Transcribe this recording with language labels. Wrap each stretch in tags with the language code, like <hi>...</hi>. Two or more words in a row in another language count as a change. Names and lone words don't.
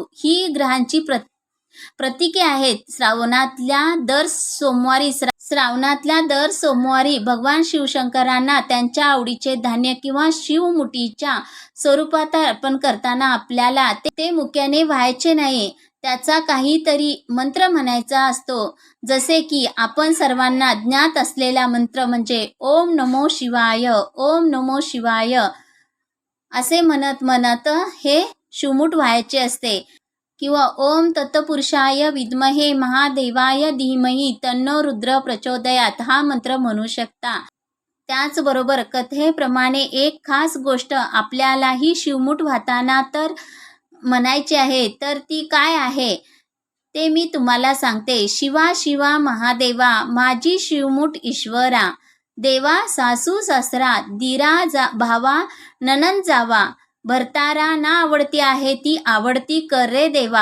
<mr>ही ग्रहांची प्रतीके आहेत. श्रावणातल्या दर सोमवारी भगवान शिवशंकरांना त्यांच्या आवडीचे धान्य किंवा शिवमुठीच्या स्वरूपात अर्पण करताना आपल्याला ते मुक्याने व्हायचे नाही. त्याचा काहीतरी मंत्र म्हणायचा असतो. जसे की आपण सर्वांना ज्ञात असलेला मंत्र म्हणजे</mr> <sa>ओम नमो शिवाय, ओम नमो शिवाय</sa> <mr>असे म्हणत म्हणत हे शिवमूठ व्हायचे असते.</mr> <sa>किंवा ओम तत्पुरुषाय विद्महे महादेवाय धीमहि तन्नो रुद्र प्रचोदयात</sa> <mr>हा मंत्र म्हणू शकता. त्याचबरोबर कथेप्रमाणे एक खास गोष्ट आपल्यालाही शिवमूठ वाहताना तर म्हणायची आहे, तर ती काय आहे ते मी तुम्हाला सांगते. शिवा शिवा महादेवा माझी शिवमूठ ईश्वरा, देवा सासू सासरा दीरा भावा ननंद जावा, भरतारा ना आवडती आहे ती आवडती कर रे देवा.</mr>